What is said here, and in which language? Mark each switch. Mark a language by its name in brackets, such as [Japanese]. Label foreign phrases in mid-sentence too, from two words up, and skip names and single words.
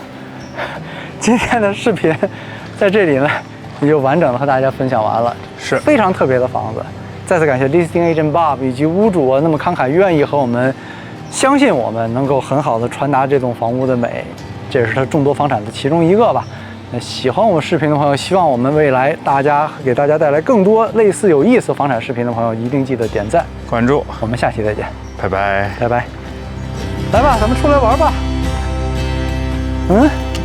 [Chinese] 今天的視頻在這裡呢，也就完整的和大家分享完了，是非常特別的房子。再次感謝 [English] Listing Agent [Chinese] Bob 以及屋主啊，那麼慷慨願意和我們，相信我們能夠很好的傳達這棟房屋的美，這也是他眾多房產的其中一個吧。那喜歡我們視頻的朋友，希望我們未來給大家帶來更多類似有意思房產視頻的朋友，一定記得點讚關注。我們下期再見，拜拜，拜拜。來吧，咱們出來玩吧。嗯。